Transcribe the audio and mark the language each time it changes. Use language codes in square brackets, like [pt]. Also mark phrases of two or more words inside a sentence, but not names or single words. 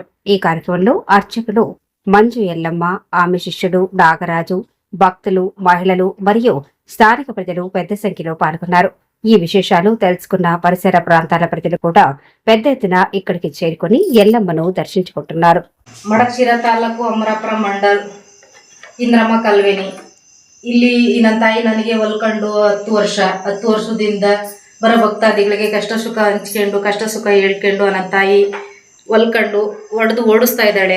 [te] ఈ కార్యక్రమంలో అర్చకులు మంజు ఎల్లమ్మ, ఆమె శిష్యుడు నాగరాజు, భక్తులు, మహిళలు మరియు స్థానిక ప్రజలు పెద్ద సంఖ్యలో పాల్గొన్నారు. ఈ విశేషాలు తెలుసుకున్న పరిసర ప్రాంతాల ప్రజలు కూడా పెద్ద ఎత్తున ఇక్కడికి చేరుకుని ఎల్లమ్మను దర్శించుకుంటున్నారు. [kn] ಮಡಕ್ಷಿರ ತಾಲೂಕು ಅಮರಾಪುರ ಮಂಡಲ್ ಇಂದ್ರಮ್ಮ ಕಲ್ವೇನಿ. ಇಲ್ಲಿ ನನ್ನ ತಾಯಿ ನನಗೆ ಹೊಲ್ಕೊಂಡು 10 ವರ್ಷದಿಂದ ಬರೋ ಭಕ್ತಾದಿಗಳಿಗೆ ಕಷ್ಟ ಸುಖ ಹಂಚ್ಕೊಂಡು ಕಷ್ಟ ಸುಖ ಹೇಳ್ಕೊಂಡು ನನ್ನ ತಾಯಿ ಹೊಲ್ಕೊಂಡು ಓಡಿಸ್ತಾ ಇದ್ದಾಳೆ.